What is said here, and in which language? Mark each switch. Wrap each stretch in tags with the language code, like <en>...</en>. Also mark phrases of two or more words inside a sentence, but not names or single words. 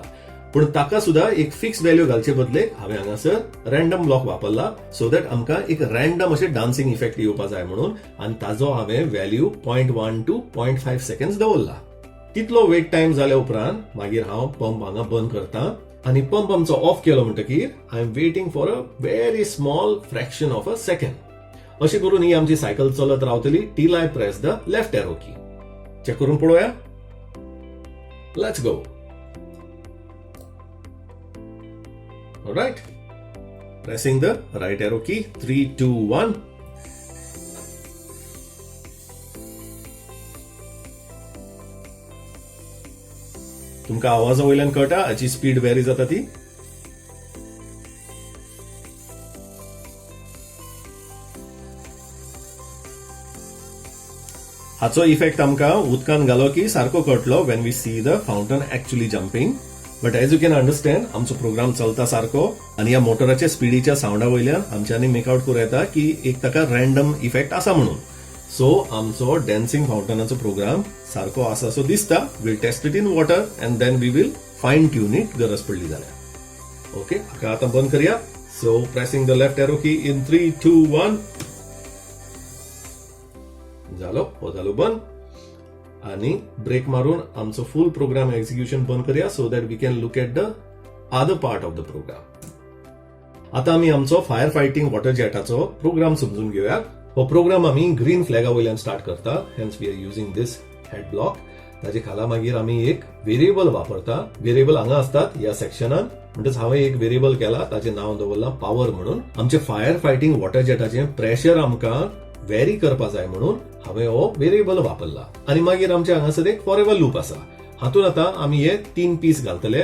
<kok>पण ताका सुद्धा एक फिक्स व्हॅल्यू घालचे बदले हांवें हांगासर</kok> <en>random block</en> <kok>वापरला</kok> <en>so that</en> <kok>आमकां एक रॅन्डम अशें</kok> <en>dancing effect</en> <kok>येवपा जाय म्हणून आनी ताजो हांवें व्हॅल्यू</kok> <en>0.1 to 0.5 seconds</en> <kok>दवरला. तितलो वेट टाइम जाल्या उपरांत मागीर हांव पंप हांगा बंद करता आनी पंप आमचो ऑफ केलो म्हणटकीर</kok> <en>I am waiting for a very small fraction of a second.</en> <kok>अशें करून ही आमची सायकल चलत रावतली</kok> <en>till I press the left arrow key.</en> <kok>चेक करून पळोवया.</kok> <en>let's go. Alright, pressing the right arrow key, 3, 2, 1.</en> <kok>तुमका आवाजा वयल्यान कळटा हाची स्पीड वेरी जाता ती. हाचो इफेक्ट आमकां उदकान घालो की सारको कळटलो</kok> <en>when we see the fountain actually jumping. but as you can understand</en> <kok>आमचो प्रोग्राम चलता सारको आणि या मोटराच्या स्पीडीच्या साऊंडा वयल्यान आमच्यांनी मेकआउट करूं येता की एक ताका रॅन्डम इफेक्ट आसा म्हणून. सो आमचो डॅन्सिंग फाउंटनाचो प्रोग्राम सारको आसा सो दिसता.</kok> <en>will test it in water and then we will fine tune it</en> <kok>गरज पडली जाल्यार. ओके, हाका आतां बंद करया.</kok> <en>so pressing the left arrow key in 3, 2, 1.</en> <kok>जालो, हो जालो बंद. आणि ब्रेक मारून आमचो</kok> <en>full program execution</en> <kok>बंद करूया</kok> <en>so that we can look at the other part of the program.</en> <kok>आता आम्ही आमचो</kok> <en>fire fighting water</en> <kok>जेटाचो प्रोग्राम समजून घेऊया. हो प्रोग्राम आम्ही</kok> <en>green flag</en> <kok>वयल्यान स्टार्ट करता.</kok> <en>hence we are using this head block.</en> <kok>ताजे खाला मागीर आम्ही एक व्हेरिएबल वापरता. व्हेरिएबल हांगा असतात या सेक्शनान. म्हणटच हांवें एक व्हेरिएबल केला ताचें नाव दवरला पॉवर म्हणून. आमचे</kok> <en>fire fighting water</en> <kok>जेटाचे प्रेशर आमकां वेरी करपा जाय म्हणून हांवें हो व्हेरिएबल वापरला. आनी मागीर आमचे हांगासर एक</kok> <en>forever loop</en> <kok>आसा. हातून आतां आमी हे 3 पीस घालतले.</kok>